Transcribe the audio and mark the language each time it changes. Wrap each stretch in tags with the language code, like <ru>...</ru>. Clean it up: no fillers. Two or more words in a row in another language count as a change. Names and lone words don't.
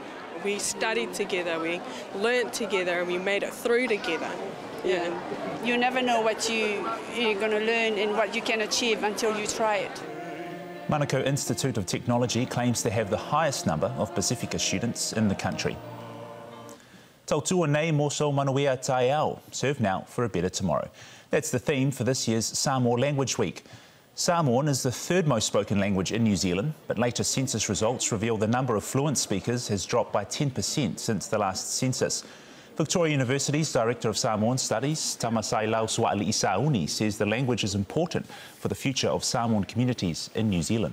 <en>We studied together, we learnt together and we made it through together. Yeah. You never know what you're going to learn and what you can achieve until you try it. Manukau Institute of Technology claims to have the highest number of Pacifica students in the country.</en> <sm>Tautua nei moso manuia tai ao,</sm> <en>serve now for a better tomorrow. That's the theme for this year's Samoa Language Week. Samoan is the third most spoken language in New Zealand, but latest census results reveal the number of fluent speakers has dropped by 10% since the last census. Victoria University's Director of Samoan Studies, Tamasailau Sua'ali Isauni, says the language is important for the future of Samoan communities in New Zealand.</en>